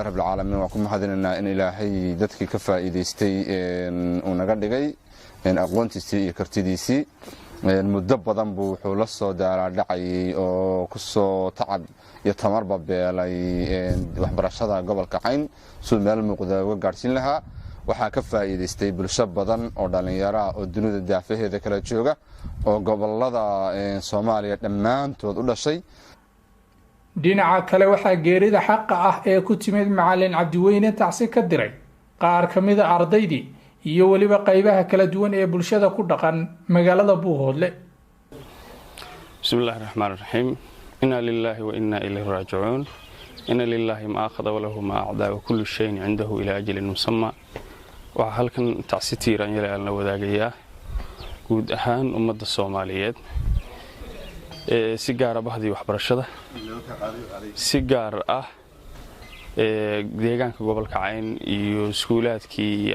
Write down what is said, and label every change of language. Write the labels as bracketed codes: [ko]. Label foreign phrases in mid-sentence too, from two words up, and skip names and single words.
[ar] رب العالمين [so] waa ku mahadinaynaa in ilaahay dadkii ka faa'iideystay uu naga dhigay aqoontiisii iyo kartidiisii muddo badan buu wuxuu la soo daalaadhacayay oo ku soo tacab iyo tamarba beelay waxbarashada gobolka Cayn suu meel muuqda uga gaarsiin lahaa waxaa ka faa'iideystay bulsho badan oo dhalinyaro ah oo dunida daafaheeda kala jooga oo gobolada Soomaaliya dhammaantood u dhashay dhinaca kale waxaa geerida xaqa ah ee ku timid macallin cabdiweyne tacsi ka diray qaar ka mid ah ardaydii iyo waliba qaybaha kala duwan ee bulshada ku dhaqan magaalada Buuhoodle [ar] بسم الله الرحمن الرحيم إنا لله وإنا إليه راجعون إن لله ما أخذ وله ما أعطى وكل شيء عنده إلى أجل مسمى [so] waxa halkan tacsi tiiran yeel la wadaagayaa guud ahaan ummadda Soomaaliyeed si gaar ah bahdii waxbarashada si gaar ah deegaanka gobolka Cayn iyo iskuulaadkii iyo